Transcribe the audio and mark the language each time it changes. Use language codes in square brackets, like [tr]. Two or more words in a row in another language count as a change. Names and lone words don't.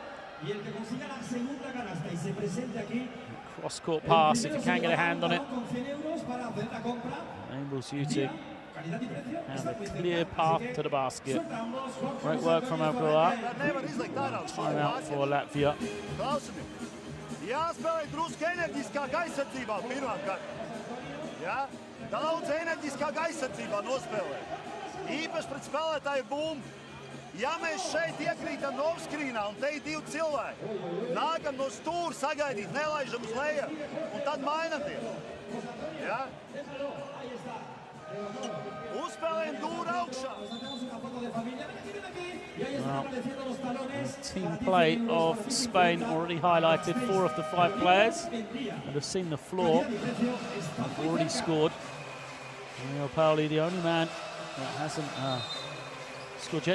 [en] Cross-court pass, if you can get a hand on it. Enables you to have a clear path to the basket. Great work from Aguilar. Timeout for Latvia. [lv] Jāspēlē drusku enerģiskāk aizsardzībā pirmkārt. Ja? Daudz enerģiskāk aizsardzībā nospēlē. Īpaši pret spēlētāju bumbu. Ja mēs šeit iekrītam no offscreenā un te ir 2 cilvēki, nākam no stūra sagaidīt, nelaižam uz leju un tad mainaties. Ja? Uzspēlējam dūru augšā. [en] Well, team play of Spain already highlighted 4 of the 5 players that have seen the floor. Have already scored. Daniel Pauli, the only man that hasn't scored yet.